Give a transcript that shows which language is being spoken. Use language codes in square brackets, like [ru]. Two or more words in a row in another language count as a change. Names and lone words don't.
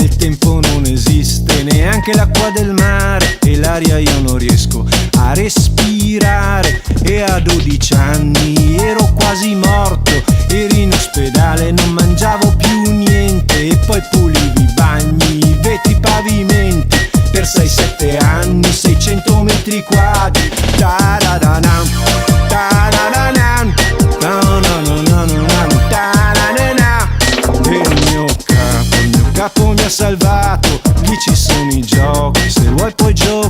[it] il tempo non esiste, neanche l'acqua del mare e l'aria io non riesco a respirare, e a 12 anni ero quasi morto, eri in ospedale, non mangiavo più niente, e poi pulivi i bagni, i vetri, i pavimenti, per 6-7 anni, 600 metri quadri, ta-da-da-nam, ta-da-da-nam, ta-da-da-nam, ta-da-da-nam. E il mio capo mi ha salvato, lì ci sono i giochi, se vuoi puoi giocare.